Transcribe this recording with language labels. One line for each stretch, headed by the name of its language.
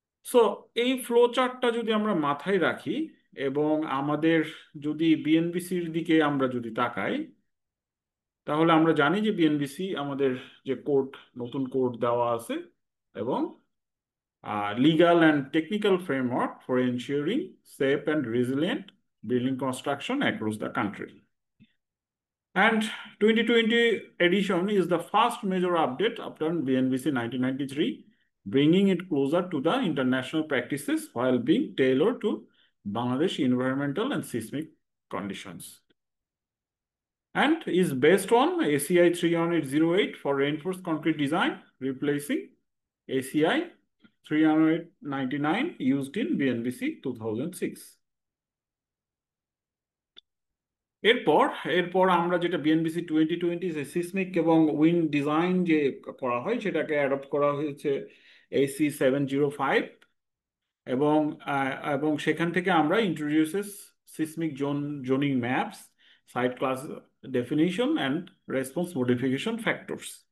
Bangla: So এই flow চার্টটা যদি আমরা মাথায় রাখি এবং আমাদের যদি বিএনবিসির দিকে আমরা যদি তাকাই, তাহলে আমরা জানি যে বিএনবিসি আমাদের যে কোড, নতুন কোড দেওয়া আছে এবং
English: legal and technical framework for ensuring safe and resilient building construction across the country. And 2020 edition is the first major update after BNBC 1993, bringing it closer to the international practices while being tailored to Bangladesh environmental and seismic conditions. And is based on ACI 30808 for reinforced concrete design, replacing ACI 399 used in BNBC 2006.
Bangla: এরপর এরপর আমরা যেটা BNBC 2020 যে seismic এবং wind design যে করা হয় সেটাকে অ্যাডপ্ট করা হয়েছে AC 705 এবং এবং সেখান থেকে আমরা
English: Introduces seismic zoning maps, site class definition and response modification factors.